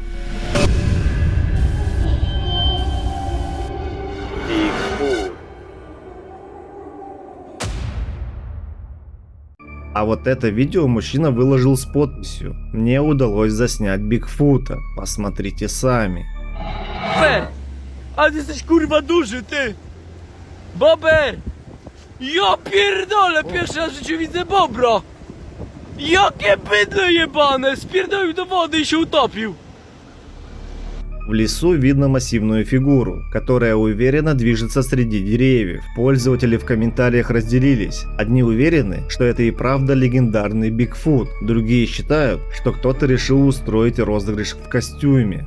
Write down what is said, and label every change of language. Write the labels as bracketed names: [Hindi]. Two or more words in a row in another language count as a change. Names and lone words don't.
[Russian] Бигфут. А вот это видео мужчина выложил с подписью: «Мне удалось заснять Бигфута, посмотрите сами». [Polish] Bober! A ty jesteś kurwa duży, ty! Bober! Ja pierdolę, pierwszy raz w życiu widzę bobra! Jakie bydle jebane! Spierdolił do wody i się utopił! [Russian] В лесу видно массивную фигуру, которая уверенно движется среди деревьев. Пользователи в комментариях разделились. Одни уверены, что это и правда легендарный Бигфут, другие считают, что кто-то решил устроить розыгрыш в костюме.